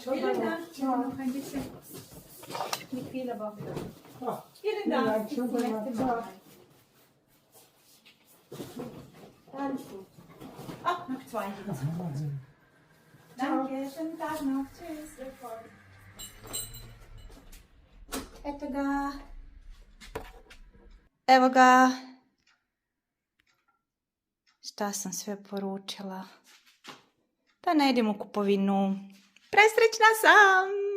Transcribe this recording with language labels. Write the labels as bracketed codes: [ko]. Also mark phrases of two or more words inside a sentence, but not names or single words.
[de] vielen Dank. Ja, noch ein bisschen. Nicht viel, aber Ah, vielen Dank. Bis Schönen zum Dank. nächsten Mal. Alles gut. Ach, noch zwei. Danke, schönen Tag noch. Tschüss. [sr] Eto ga. Evo ga. Šta sam sve poručila? Da ne idem u kupovinu. Presrećna sam!